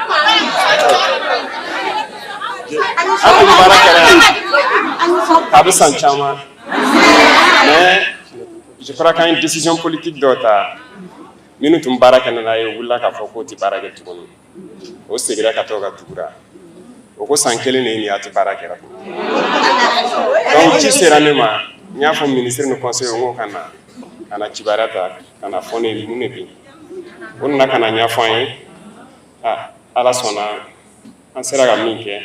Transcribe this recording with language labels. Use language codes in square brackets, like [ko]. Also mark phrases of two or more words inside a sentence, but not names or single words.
[bm] Aku baara kɛra a bɛ san caman [fr] mais je crois [bm] qu'an ye [fr] décision politique [bm] dɔ ta minnu tun baara kɛ n'a ye wulila k'a fɔ k'o tɛ baara kɛ tuguni o segira ka to ka tugura o ko san kelen de ye nin ye a tɛ baara kɛra donc ci sera ne ma n y'a fɔ ministre ni conseil n ko ka na kibaruya ta ka na fɔ ne mun de bɛ yen o nana ka na ɲɛfɔ an ye ala sɔnna an sera ka min kɛ